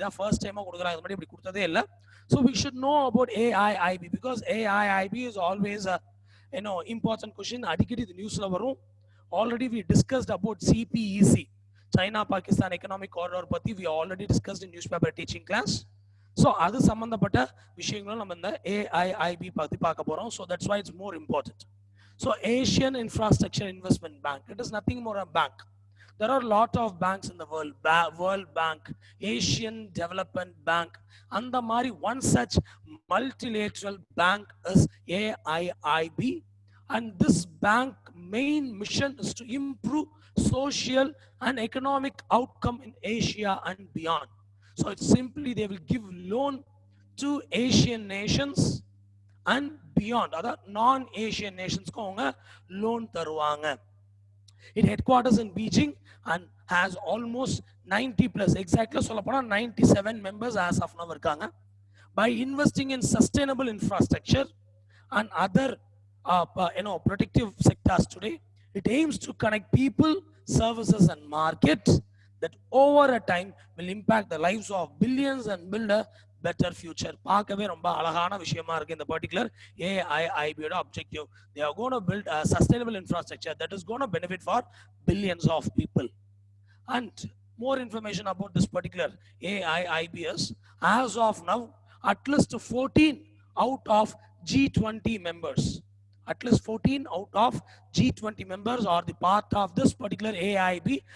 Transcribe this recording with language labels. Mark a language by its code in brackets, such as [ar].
[en] The first time [ta] இப்படி கொடுத்ததே இல்லை. [en] So we should know about AIIB, because AIIB is always a important question. [ta] அடிக்கடி இது நியூஸ்ல வரும். [en] Already we discussed about CPEC, China Pakistan Economic Corridor பத்தி we already discussed in newspaper teaching class. [ta] So அது சம்பந்தப்பட்ட விஷயங்களும் நம்ம இந்த AIIB பத்தி பார்க்க போறோம். [en] So that's why it's more important. So Asian Infrastructure Investment Bank, it is nothing more a bank. There are a lot of banks in the world. World Bank, Asian Development Bank, and the Mari, one such multilateral bank is AIIB. And this bank main mission is to improve social and economic outcome in Asia and beyond. So it's simply they will give loan to Asian nations and beyond. Other non-Asian nations loan தருவாங்க. It headquarters in Beijing and has almost 90 plus, exactly 97 members as of now இருக்காங்க. By investing in sustainable infrastructure and other protective sectors today, it aims to connect people, services and markets that over a time will impact the lives of billions and build a better future. [ta] பார்க்கவே ரொம்ப அழகான விஷயமா இருக்கு இந்த [en] particular AIIB objective. They are going to build a sustainable infrastructure that is going to benefit for billions of people. And more information about this particular AIIB is, as of now, at least 14 out of G20 members, at least 14 out of G20 members are the part of this particular AIIB.